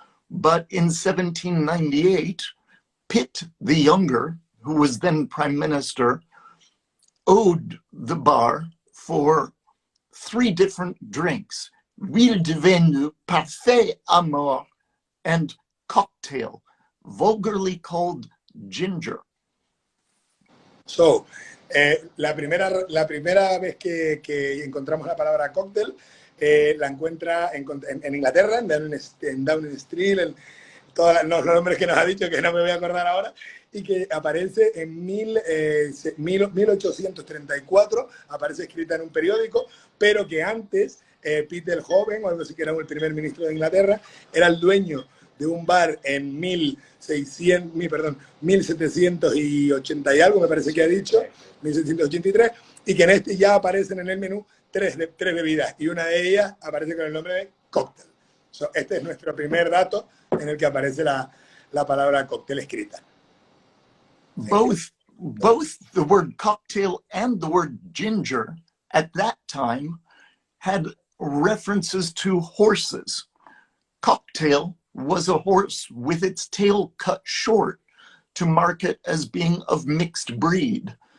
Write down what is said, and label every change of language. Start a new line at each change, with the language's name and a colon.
English: But in 1798, Pitt the Younger, who was then Prime Minister, owed the bar for 3 different drinks: Huile de Venue, Parfait à Mort, and Cocktail, vulgarly called ginger.
Spanish: So, la primera vez que encontramos la palabra cóctel, la encuentra en Inglaterra, en Downing Street, en todos los nombres que nos ha dicho, que no me voy a acordar ahora, y que aparece en 1834, aparece escrita en un periódico, pero que antes Peter el Joven, o algo así, que era el primer ministro de Inglaterra, era el dueño de un bar en 1780 y algo, me parece que ha dicho, 1783, y que en este ya aparecen en el menú tres bebidas, y una de ellas aparece con el nombre de cóctel. So, este es nuestro primer dato en el que aparece la palabra cóctel escrita.
English: Both the word cocktail and the word ginger at that time had references to horses. Cocktail was a horse with its tail cut short to mark it as being of mixed breed.